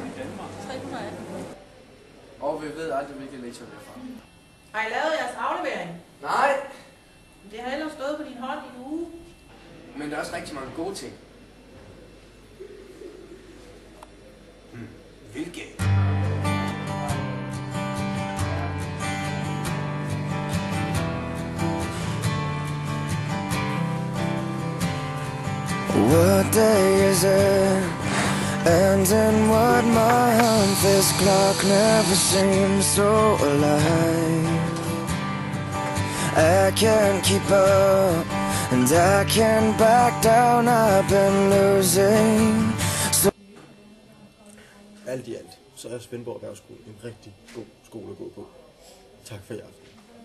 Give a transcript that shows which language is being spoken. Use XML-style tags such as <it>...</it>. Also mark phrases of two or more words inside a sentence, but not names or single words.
<da>318. Og vi ved aldrig, hvilke lektier vi er fra. Har I lavet jeres aflevering? Nej! Det har ellers stået på din hånd i en uge. Men der er også rigtig mange gode ting. Hvilke?</da> <en>What day is it? And in what month? This clock never seems so alive. I can't keep up, and I can't back down. I've been losing.</en> <da>Alt i alt, så er Svendborg Erhvervsskole en rigtig god skole at gå på. Tak for i aften.</da>